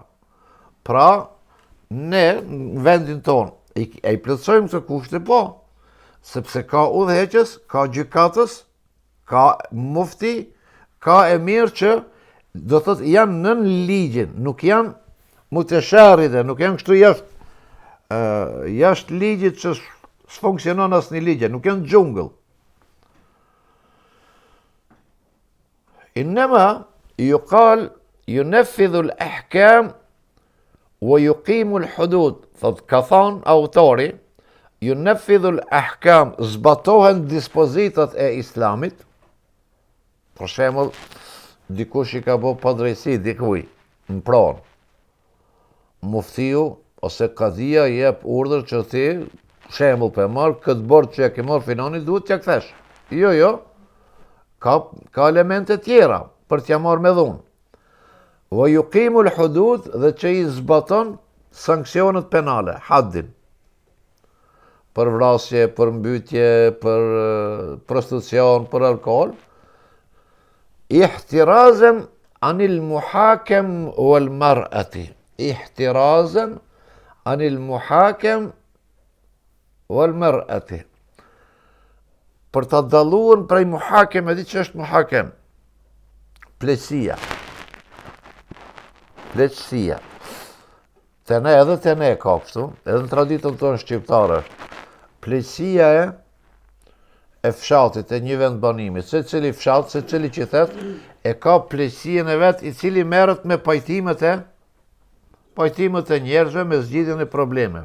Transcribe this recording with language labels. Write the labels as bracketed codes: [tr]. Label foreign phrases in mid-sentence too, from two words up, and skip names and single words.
[sq] Pra, ne në vendin tonë, e i plotësojmë të kushte po, sepse ka udhëheqës, ka gjykatës, ka mufti, ka emir që do thotë janë nën ligjin, nuk janë mutesharride, nuk janë kështu jashtë ligjit që s'funksionon asnjë ligje, nuk janë xhungëll. [ar] إنما يقال ينفذ الأحكام ويقيم الحدود. [sq] Thot ka thonë autori, [ar] ينفذ الأحكام, [sq] zbatohen dispozitat e islamit. Për shembull, dikush i ka bo padrejsi dikuj në pronë. Muftiu ose kadia jep urdhër që ti, shembull për marr këtë borxh që ja ke marrë filani duhet t'ja kthesh. Jo. Ka elemente tjera për t'ja marrë me dhunë. [ar] ويقيم الحدود, [sq] dhe që i zbaton sanksionet penale, haddin. Për vrasje, për mbytje, për prostitucion, për alkool. [ar] احترازا عن المحكم والمرأة. احترازا عن المحكم والمرأة. [sq] Për të dalluar prej muhakem, e di që është muhakem? Pleqësia. Të ne ka kështu, edhe në traditën tonë shqiptare. Pleqësia e fshatit, e një vend banimit, se cili fshat, se cili qytet, e ka pleqësinë e vet, i cili merret me pajtimet e njerëzve, me zgjidhjen e problemeve.